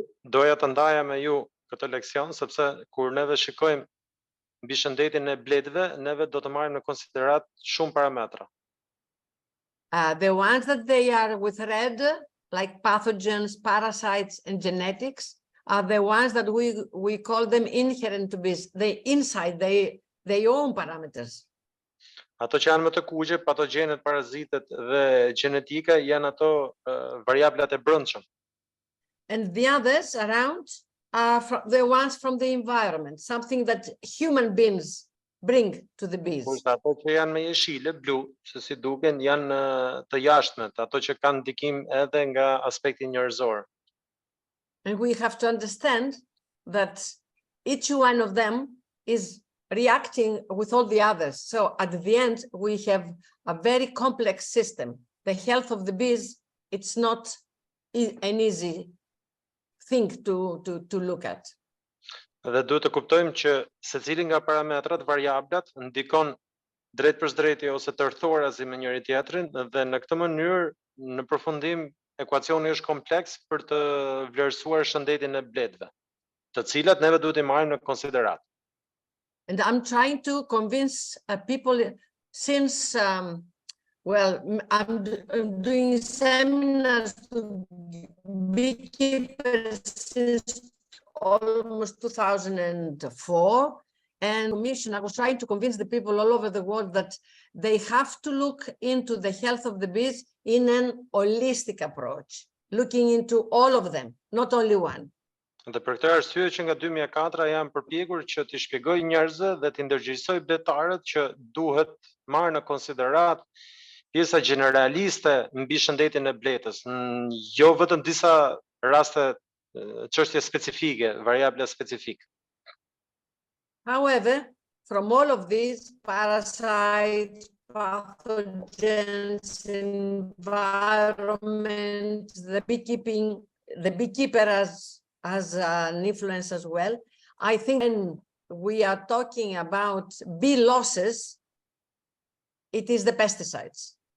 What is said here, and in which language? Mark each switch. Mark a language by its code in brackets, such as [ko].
[sq] Doja të ndaja me ju këtë leksion sepse kur neve shikojmë mbi shëndetin e bletëve, neve do të marrim në konsiderat shumë parametra. [en] The ones that they are with red, like pathogens, parasites, and genetics, are the ones that we call them inherent to bees. They inside their own parameters. [sq] Ato që janë më të kuqe, patogjenet, parazitet dhe gjenetika janë ato variablat e brendshëm. [en] And the others around are the ones from the environment, something that human beings bring to the bees. [sq] Ato që janë me jeshile, blu, se si duken, janë të jashtmet, ato që kanë ndikim edhe nga aspekti njerëzor. [en] And we have to understand that each one of them is reacting with all the others. So at the end, we have a very complex system. The health of the bees, it's not an easy thing to look at. [sq] Dhe duhet të kuptojmë që secili nga parametrat, variablat, ndikon drejt për drejti ose tërthorazi me njëri tjetrin dhe në këtë mënyrë në përfundim ekuacioni është kompleks për të vlerësuar shëndetin e bletëve, të cilat neve duhet i marrim në konsiderat. [en] And I'm trying to convince people since, well, I'm doing seminars to beekeepers since almost 2004. And I was trying to convince the people all over the world that they have to look into the health of the bees in an holistic approach, looking into all of them, not only one. [sq] Dhe për këtë arsye që nga 2004 jam përpjekur që t'i shpjegoj njerëzve dhe t'i ndërgjegjësoj bletarët që duhet marrë në konsiderat pjesa generaliste mbi shëndetin e bletës, jo vetëm disa raste çështje specifike, variable specifike. [en] However, from all of these parasites, pathogens, environment, the beekeeper has an influence as well. I think when we are talking about bee losses, it is the pesticides.